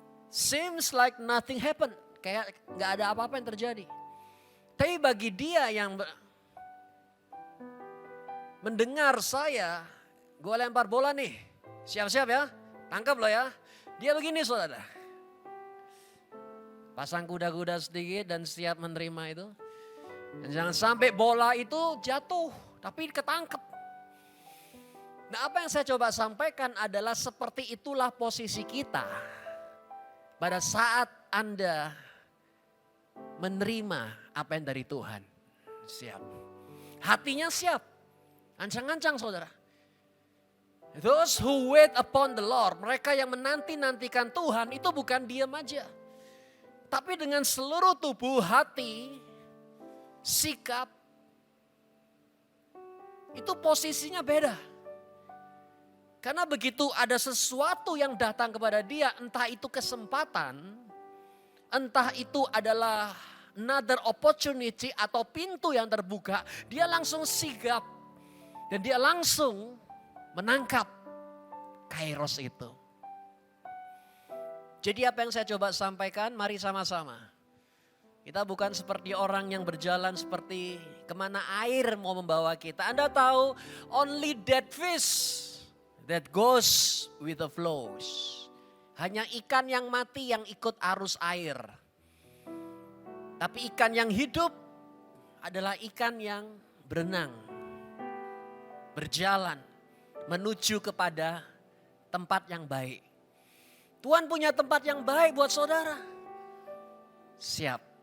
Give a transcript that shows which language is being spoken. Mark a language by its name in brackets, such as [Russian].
[English] Seems like nothing happened. [Indonesian] Kayak gak ada apa-apa yang terjadi. Tapi bagi dia yang mendengar saya, gue lempar bola nih. Siap-siap ya, tangkap loh ya. Dia begini saudara. Pasang kuda-kuda sedikit dan siap menerima itu. Dan jangan sampai bola itu jatuh, tapi ketangkep. Nah apa yang saya coba sampaikan adalah seperti itulah posisi kita. Pada saat Anda menerima apa yang dari Tuhan. Siap. Hatinya siap. Ancang-ancang saudara. [English] Those who wait upon the Lord. [Indonesian] Mereka yang menanti-nantikan Tuhan itu bukan diam aja. Tapi dengan seluruh tubuh, hati, sikap, itu posisinya beda. Karena begitu ada sesuatu yang datang kepada dia, entah itu kesempatan, entah itu adalah [English] another opportunity [Indonesian] atau pintu yang terbuka, dia langsung sigap dan dia langsung menangkap kairos itu. Jadi apa yang saya coba sampaikan, mari sama-sama. Kita bukan seperti orang yang berjalan seperti kemana air mau membawa kita. Anda tahu [English] only dead fish that goes with the flows. [Indonesian] Hanya ikan yang mati yang ikut arus air. Tapi ikan yang hidup adalah ikan yang berenang. Berjalan menuju kepada tempat yang baik. Tuhan punya tempat yang baik buat saudara. Siap.